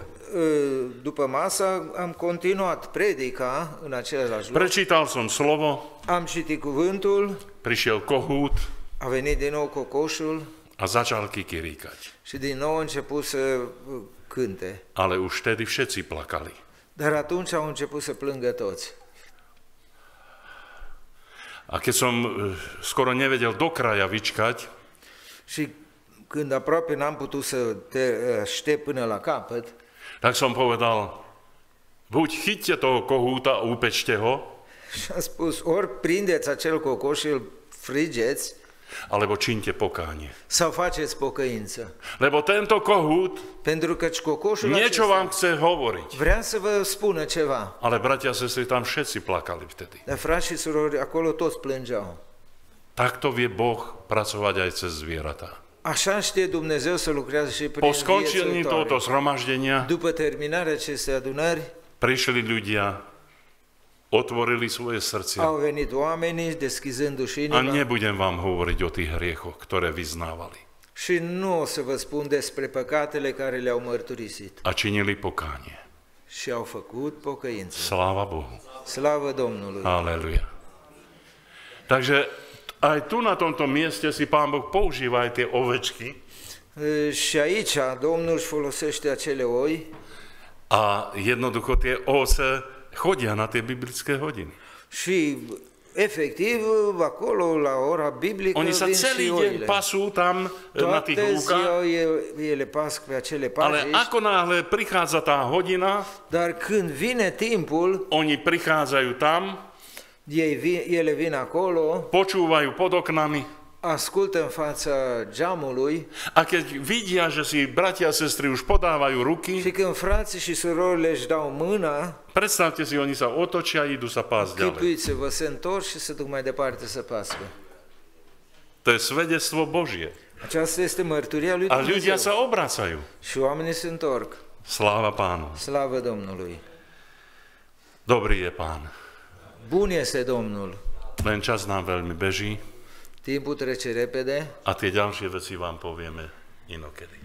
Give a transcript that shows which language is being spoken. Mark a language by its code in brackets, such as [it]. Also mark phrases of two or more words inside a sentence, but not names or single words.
[ro] După masă am continuat predica în același loc. [sk] Prečítal som slovo, [ro] Am citit cuvântul, [sk] prišiel kohút [ro] a venit din nou cocoșul [sk] a začal kikiríkať. [ro] și din nou a început să cânte. [sk] Ale už vtedy všetci plakali. [ro] Dar atunci au început să plângă toți. [sk] A keď som skoro nevedel do kraja vyčkať, [ro] Și când aproape n-am putut să te aștept până la capăt, [sk] tak som povedal, buď chyťte toho kohúta a upečte ho, [ro] și am spus, ori prindeți acel cocoș și îl frigeți, [sk] alebo čiňte pokánie. [ro] sau faceți pocăință. [sk] Lebo tento kohút [ro] Pentru că cocoșul [sk] niečo [ro] acesta [sk] vám chce hovoriť. [ro] vrea să vă spună ceva. [sk] Ale bratia a sestry, tam všetci plakali vtedy. [ro] Dar frați și surori, acolo toți plângeau. [sk] Takto vie Boh pracovať aj cez zvieratá. [ro] Așa știe Dumnezeu să lucrează și prin [sk] Po skončení [ro] vieți [sk] tohoto [ro] viitoare. [sk] zhromaždenia [ro] După terminarea acestei adunări, [sk] prišli ľudia, otvorili svoje srdcia. [ro] au venit oamenii deschizându-și [sk] A [ro] inima [sk] nebudem vám hovoriť o tých hriechoch, ktoré vyznávali. [ro] și nu o să vă spun despre păcatele care le-au mărturisit [sk] A činili pokánie. [ro] și au făcut pocăință. [sk] Sláva Bohu. [ro] Slavă Domnului! Aleluja. [sk] Takže aj tu na tomto mieste si Pán Boh používa aj tie ovečky. [ro] Și aici Domnul își folosește acele oi [sk] A jednoducho tie ovce chodia na tie biblické hodiny. [ro] și efectiv, acolo, la ora biblică, [sk] Oni sa [ro] vin și [sk] celý deň [ro] oile. [sk] pasú tam na tých [ro] Toate [sk] lúkach, [ro] ziua ele pasc pe acele [sk] ale [ro] pajiști, [sk] ako náhle prichádza tá hodina, [ro] dar când vine timpul, [sk] oni prichádzajú tam, [ro] ele vin acolo, [sk] počúvajú pod oknami [ro] ascultă în fața geamului [sk] a keď vidia, že si bratia a sestry už podávajú ruky, [ro] și când frații și surorile își dau mâna, [sk] predstavte si, oni sa otočia a idú sa pásť ďalej. [ro] chipuiți-vă, se întorc și se duc mai departe să pască. [sk] To je svedectvo Božie. [ro] Aceasta este mărturia lui [sk] A ľudia [ro] Dumnezeu. [sk] sa obracajú. [ro] Și oamenii se întorc. [sk] Sláva Pánu. [ro] Slavă Domnului! [sk] Dobrý je Pán. [ro] Bun este Domnul! [sk] Len čas nám veľmi beží [ro] Timpul trece repede [sk] a tie ďalšie veci vám povieme inokedy.